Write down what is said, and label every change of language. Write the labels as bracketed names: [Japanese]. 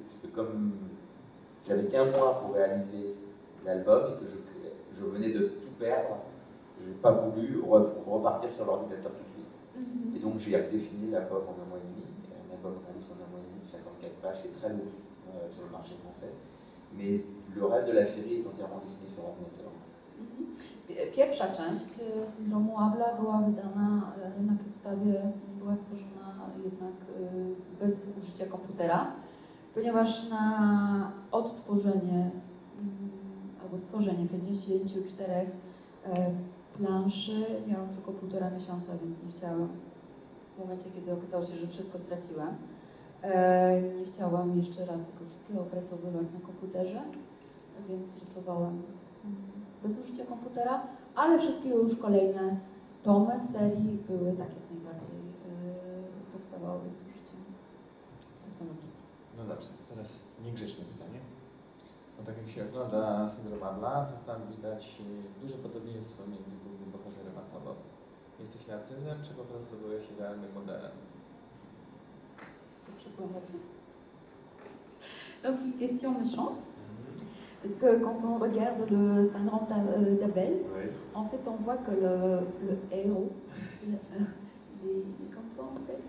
[French] Parce que comme j'avais qu'un mois pour réaliser l'album et que je venais de tout perdre, je n'ai pas voulu repartir sur l'ordinateur tout de suite. Et donc j'ai dessiné l'album en un mois et demi. Un album réalisé en un mois et demi, 54 pages, c'est très lourd sur le marché français. Mais le reste de la série est entièrement dessiné sur ordinateur. [Polish] Pierwsza część syndromu Abla była wydana na podstawie, była stworzona jednak bez użycia komputera, ponieważ na odtworzenie albo stworzenie 54 planszy miałam tylko 1,5 miesiąca, więc nie chciałam, w momencie kiedy okazało się, że wszystko straciłam, nie chciałam jeszcze raz tego wszystkiego opracowywać na komputerze, więc rysowałam bez użycia komputera, ale wszystkie już kolejne tomy w serii były tak jak najbardziej powstawały z użyciem technologii. No dobrze, teraz niegrzeczne pytanie. Bo tak jak się ogląda syndrom Abla, to tam widać duże podobieństwo między głównym bohaterem a tobą. Jesteś narcyzem, czy po prostu byłeś idealnym modelem? To przetłumaczyć? [French] Donc une question méchante. Parce que quand on regarde le syndrome d'Abel, Oui. en fait, on voit que le héros, il est comme toi, en fait.